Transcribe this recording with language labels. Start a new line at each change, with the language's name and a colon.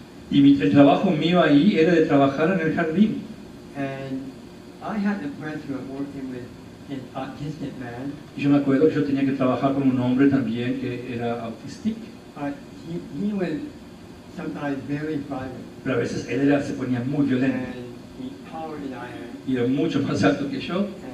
Spanish: Y el trabajo mío ahí era de trabajar en el jardín.
English: And I had the pleasure of working with an autistic man,
Spanish: Y yo me acuerdo que yo tenía que trabajar con un hombre también que era autístico,
English: but he was sometimes very violent,
Spanish: pero a veces se ponía muy violento
English: and he's taller than I am.
Spanish: y era mucho más alto que yo.